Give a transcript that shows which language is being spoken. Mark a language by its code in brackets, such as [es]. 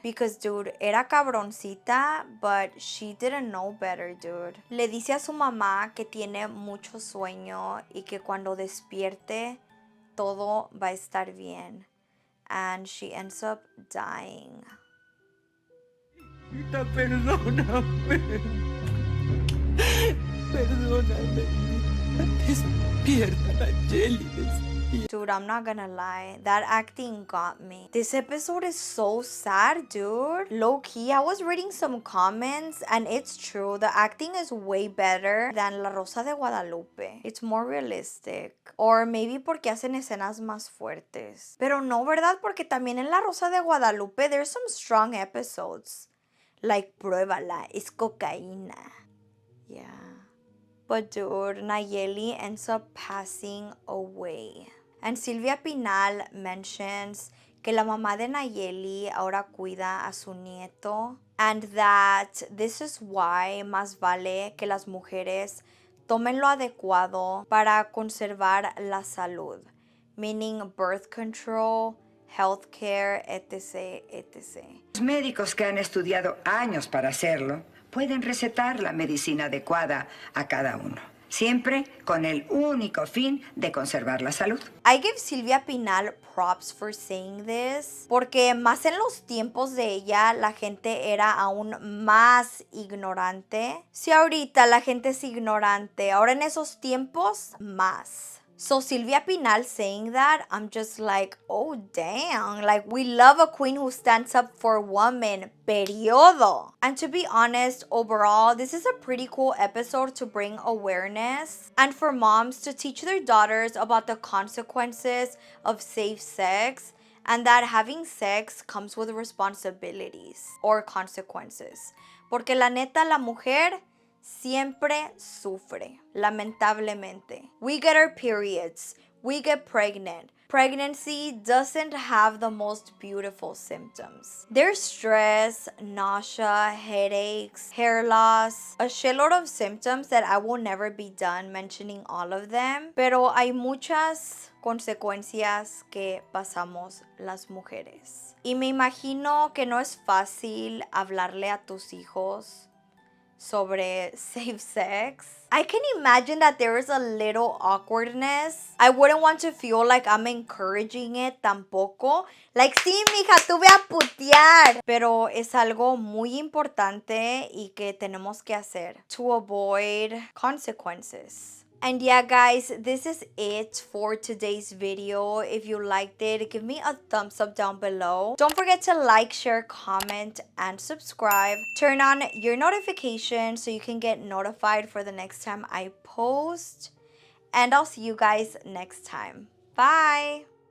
[en] Because, dude, [es] era cabroncita, [en] but she didn't know better, dude. [es] Le dice a su mamá que tiene mucho sueño y que cuando despierte todo va a estar bien. [en] And she ends up dying. [es] Perdóname. Perdóname. Despierta, Nayeli. [en] Dude, I'm not gonna lie. That acting got me. This episode is so sad, dude. Low-key, I was reading some comments and it's true. The acting is way better than La Rosa de Guadalupe. It's more realistic. Or maybe [es] porque hacen escenas más fuertes. Pero no, ¿verdad? Porque también en [en] La Rosa de Guadalupe, there's some strong episodes. [es] Like, pruébala, es cocaína. Yeah. [en] But dude, Nayeli ends up passing away. And Silvia Pinal mentions [es] que la mamá de Nayeli ahora cuida a su nieto. [en] And that this is why [es] más vale que las mujeres tomen lo adecuado para conservar la salud. [en] Meaning birth control, healthcare, etc., etc. [es] Los médicos que han estudiado años para hacerlo pueden recetar la medicina adecuada a cada uno, siempre con el único fin de conservar la salud. [en] I give Silvia Pinal props for saying this, [es] porque más en los tiempos de ella la gente era aún más ignorante. Si ahorita la gente es ignorante, ahora en esos tiempos más. [en] So Silvia Pinal saying that, I'm just like, oh damn, like we love a queen who stands up for women, periodo. And to be honest, overall, this is a pretty cool episode to bring awareness and for moms to teach their daughters about the consequences of safe sex and that having sex comes with responsibilities or consequences. [es] Porque la neta, la mujer siempre sufre, lamentablemente. [en] We get our periods. We get pregnant. Pregnancy doesn't have the most beautiful symptoms. There's stress, nausea, headaches, hair loss, a shitload of symptoms that I will never be done mentioning all of them. [es] Pero hay muchas consecuencias que pasamos las mujeres. Y me imagino que no es fácil hablarle a tus hijos sobre [en] safe sex. I can imagine that there is a little awkwardness. I wouldn't want to feel like I'm encouraging it [es] tampoco. Like, sí, mija, tú ve a putear. Pero es algo muy importante y que tenemos que hacer [en] to avoid consequences. And yeah, guys, this is it for today's video. If you liked it, give me a thumbs up down below. Don't forget to like, share, comment, and subscribe. Turn on your notifications so you can get notified for the next time I post. And I'll see you guys next time. Bye!